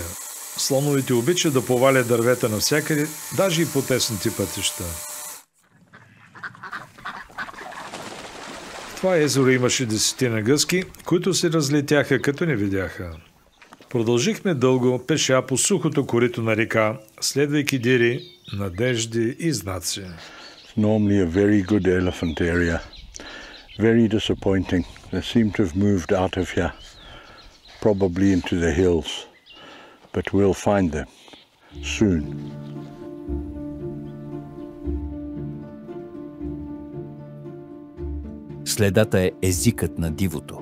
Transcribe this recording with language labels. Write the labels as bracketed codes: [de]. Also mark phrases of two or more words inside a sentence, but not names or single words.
[bg] Слоновете обичат да повалят дървета навсякъде, даже и по тесните пътища. В това езеро имаше 10 гъски, които се разлетяха, като не видяха. Продължихме дълго пеша по сухото корито на река, следвайки дири, надежди и знаци. [en] Normally a very good elephant area. Very disappointing. They seem to have moved out of here, probably into the hills. But we'll find them soon. [bg] Следата е езикът на дивото.